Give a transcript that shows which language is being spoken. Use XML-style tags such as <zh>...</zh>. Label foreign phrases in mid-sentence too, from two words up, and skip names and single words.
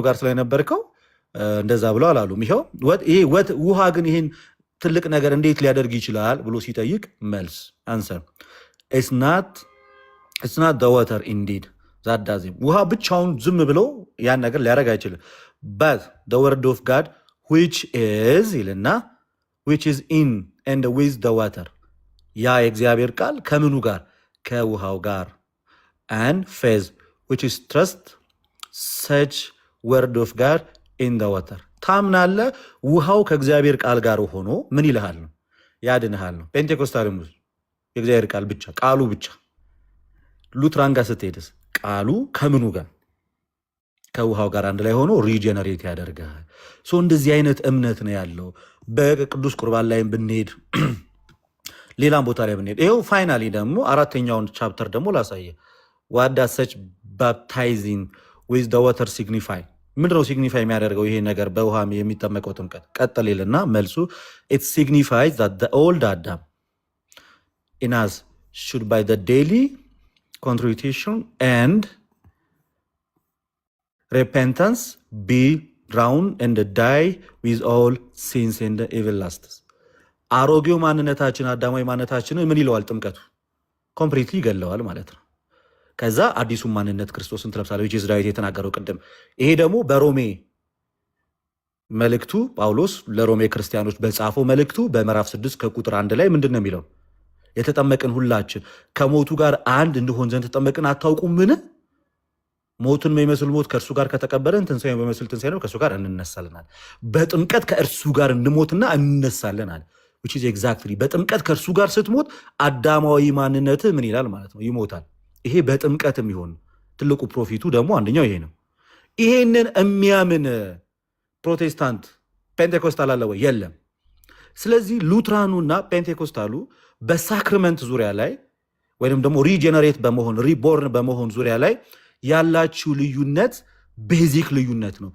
<am>ጋር ስለነበርከው እንደዛ ብሎ አላሉም። ይኸው ይሄ ውሃ ግን ይሄን ትልቅ ነገር እንዴት ሊያደርግ ይችላል ብሎ ሲጠይቅ መልስ</am> <en>answer it's not the water indeed that does</en> <am>ውሃ ብቻውን ዝም ብሎ ያን ነገር ሊያደርግ አይችልም።</am> <en>but the word of God which is</en> <am>ይልና</am> <en>which is in and with the water</en> <am>ያ የእግዚአብሔር ቃል ከምኑ ጋር? ከውሃው ጋር</am> <en>and faith which is trust such word of God in the water</en> <am>ታምናለህ። ውሃው ከእግዚአብሔር ቃል ጋር ሆኖ ምን ይልሃል ነው? ያድንሃል ነው። ፔንቴኮስታልም የእግዚአብሔር ቃል ብቻ ቃሉ ብቻ። ሉትራን ጋር ስትሄድስ ቃሉ ከምኑ ጋር? ከውሃው ጋር አንድ ላይ ሆኖ ሪጀነሬት ያደርጋል። እንደዚህ አይነት እምነት ነው ያለው። በቅዱስ ቁርባን ላይም ብንሄድ ሌላም ቦታ ላይ ብንሄድ ይኸው ፋይናሊ ደግሞ አራተኛውን ቻፕተር ደግሞ ላሳየ</am> <en>what does such baptizing with the water signify</en> <am>ምንድነው ሲግኒፋይ የሚያደርገው ይሄ ነገር በውሃ የሚጠመቀው ጥምቀት? ቀጥል ይልና መልሱ</am> <en>it signifies that the old Adam in us should by the daily contrition and repentance be drowned and die with all sins and evil lusts</en> <am>አሮጌው ማንነታችን አዳማዊ ማንነታችንን ምን ይለዋል? ጥምቀቱ ኮምፕሊትሊ ይገለዋል ማለት ነው። ከዛ አዲሱን ማንነት ክርስቶስን ትለብሳለህ ጂዝ ዳዊት የተናገረው ቅድም። ይሄ ደግሞ በሮሜ መልእክቱ ጳውሎስ ለሮሜ ክርስቲያኖች በጻፈው መልእክቱ በምዕራፍ 6 ከቁጥር 1 ላይ ምንድን ነው የሚለው? የተጠመቅን ሁላችን ከሞቱ ጋር አንድ እንድሆን ዘንድ ተጠመቅን አታውቁም? ምን ሞትን የሚመስል ሞት ከእርሱ ጋር ከተቀበለን ትንሣኤን የሚመስል ትንሣኤ ነው ከእርሱ ጋር እንነሳለናል። በጥምቀት ከእርሱ ጋር እንሞትና እንነሳለናል።</am> <en>which is exactly</en> <am>በጥምቀት ከእርሱ ጋር ስትሞት አዳማዊ ማንነት ምን ይላል ማለት ነው? ይሞታል። ይሄ በጥምቀት የሚሆን ትልቁ ፕሮፊቱ ደግሞ አንደኛው ይሄ ነው። ይሄንን የሚያምን ፕሮቴስታንት ፔንቴኮስታል አለ ወይ? የለም። ስለዚህ ሉትራኑና ፔንቴኮስታሉ በሳክርመንት ዙሪያ ላይ ወይም ደግሞ ሪጀነሬት በመሆን ሪቦርን በመሆን ዙሪያ ላይ ያላችሁ ልዩነት ቤዚክ ልዩነት ነው፣</am>